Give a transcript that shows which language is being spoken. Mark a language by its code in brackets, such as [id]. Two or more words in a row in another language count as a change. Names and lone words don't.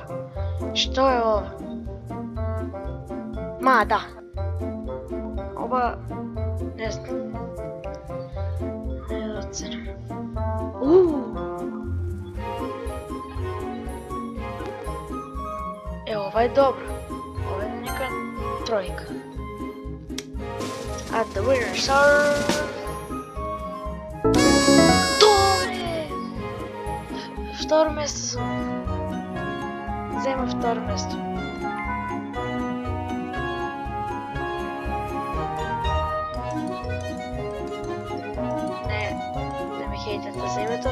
[mk] Што е ова? Да. Ова... не знам. Не да оценам. Ова е добро. Ова е нека 3. [en] And the winners are... [mk] Добре! Второ место сум. Зема второ место. Не ме хейтете за името.